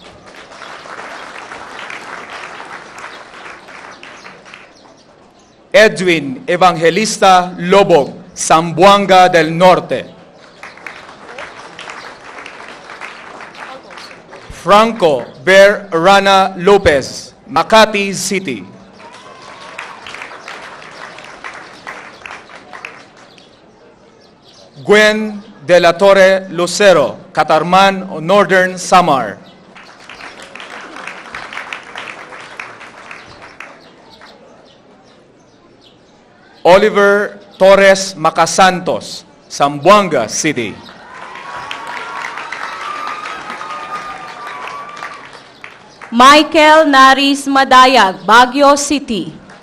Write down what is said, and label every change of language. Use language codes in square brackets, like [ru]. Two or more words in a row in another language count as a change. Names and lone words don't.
[en] Edwin Evangelista Lobog, Zamboanga del Norte. Franco Ber Rana Lopez, Makati City. Gwen de la Torre Lucero, Catarman, Northern Samar. Oliver Torres Macasantos, Zamboanga City. Michael Naris Madayag, Baguio City.